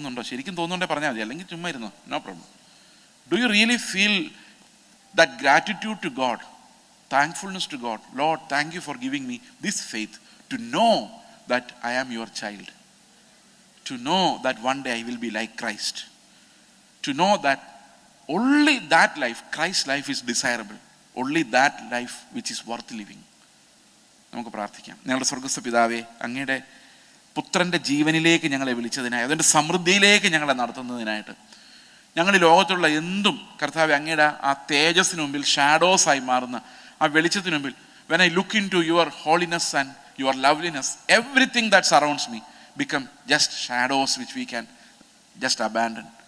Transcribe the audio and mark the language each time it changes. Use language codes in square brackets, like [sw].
[ml] ശരിക്കും തോന്നുന്നുണ്ടേ പറഞ്ഞാൽ മതി, അല്ലെങ്കിൽ ചുമ്മാ ഇരുന്നോ, [en] No problem. Do you really feel that gratitude to God, thankfulness to God? Lord, thank you for giving me this faith to know that I am your child, to know that one day I will be like Christ, to know that only that life, Christ's life, is desirable. Only that life which is worth living. [ml] നമുക്ക് പ്രാർത്ഥിക്കാം. ഞങ്ങളുടെ സ്വർഗ്ഗസ്ഥ പിതാവേ, അങ്ങയുടെ പുത്രൻ്റെ ജീവനിലേക്ക് ഞങ്ങളെ വിളിച്ചതിനായി, അതിൻ്റെ സമൃദ്ധിയിലേക്ക് ഞങ്ങളെ നടത്തുന്നതിനായിട്ട്, ഞങ്ങൾ ഈ ലോകത്തുള്ള എന്തും കർത്താവേ അങ്ങയുടെ ആ തേജസ്സിന് മുമ്പിൽ ഷാഡോസായി മാറുന്ന ആ വെളിച്ചത്തിന് മുമ്പിൽ, [en] when I look into your holiness and your loveliness, everything that surrounds me become just shadows which we can just abandon.